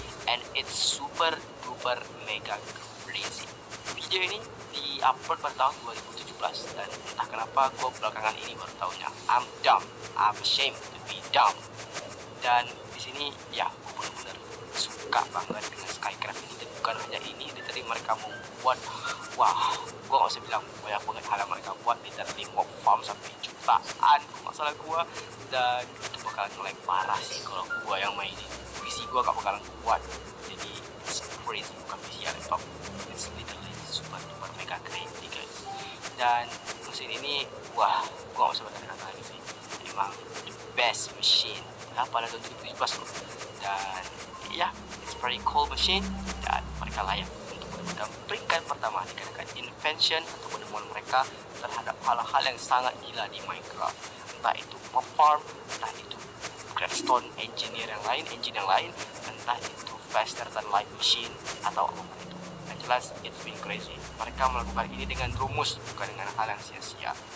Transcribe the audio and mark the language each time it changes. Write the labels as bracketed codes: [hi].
[en] And it's super duper mega crazy. [id] Video ini di-upload pada tahun 2017, dan entah kenapa gue belakangan ini baru tahunya. [en] I'm dumb, I'm ashamed to be dumb. [id] Dan di sini gue benar-benar suka banget dengan Skycraft ini. Dan bukan hanya ini, literally mereka membuat, gue gak usah bilang banyak banget hal yang mereka buat. Literally mob farm sampai jutaan masalah gue, dan itu bakalan mulai parah sih kalau gue yang mainin. PC gue gak bakalan kuat. Jadi [en] it's crazy, [id] bukan PC ya, laptop. [en] It's literally super duper mega crazy guys. [id] Dan mesin ini gue gak usah berkata-kata lagi sih, emang [en] the best machine [id] pada tahun 2017 loh. Dan [en] it's very cool machine, [id] dan mereka layak untuk mendapatkan peringkat pertama dikarenakan invention atau penemuan mereka terhadap hal-hal yang sangat gila di Minecraft. Entah itu mob farm, entah itu redstone engine yang lain, entah itu [en] faster than light machine [id] atau apa itu. [en] Yang jelas it's been crazy. [id] Mereka melakukan ini dengan rumus, bukan dengan hal yang sia-sia.